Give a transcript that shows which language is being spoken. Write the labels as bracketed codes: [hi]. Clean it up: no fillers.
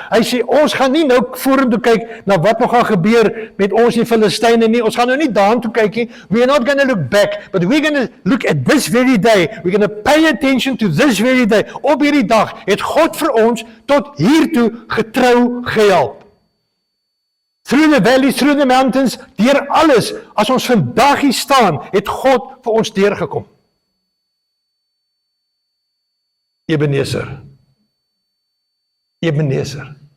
[af] Hy sê, ons gaan nie nou vorentoe kyk na wat nog gaan gebeur met ons die Filistyne nie. Ons gaan nou nie daartoe kyk nie. [en] We are not going to look back, but we're going to look at this very day. We're going to pay attention to this very day. [af] Op hierdie dag het God vir ons tot hiertoe getrou gehelp. [en] Through the valleys, through the mountains, [af] deur alles. As ons vandag hier staan, het God vir ons deurgekom. Ebenezer. Ebenezer.